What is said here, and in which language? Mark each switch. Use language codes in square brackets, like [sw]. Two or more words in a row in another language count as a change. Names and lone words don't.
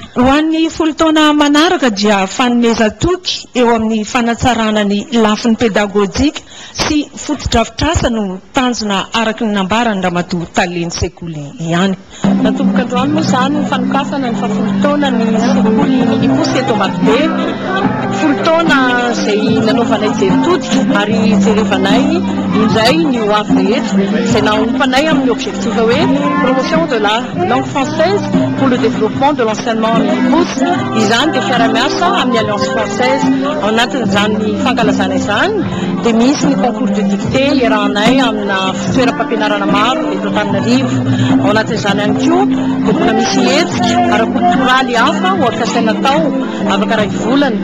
[mg] Ho an'ny folo taona manaraka dia fanomeza toky eo amin'ny fanatsarana ny lafiny pedagojika sy fotodrafitrasa no tanjona araky ny nambarany Ramatoa Taleny sekoly ihany. Natomboka androany moa zany ny fanokafana ny fahafolo taona ny sekoly Minipos eto Ambatobe. Folo taona zay nanaovanay jeritody ary jerevanay indray ny ho avy rehetra izay naompanay amin'ny objectif hoe [fr] promotion de de la langue française pour le développement de l'enseignement mini-pousse. [mg] Izany dia fiara-miasa amin'ny alliance française ao anatin'izany fankalazana izany dia misy ny [fr] concours de dictée [mg] iarahanay amina toeram-pampianarana maro eto Antananarivo. Ao anatin'izany ihany koa dia mbola misy hetsika ara-kulturaly hafa ohatra saina tao afaka ray volana.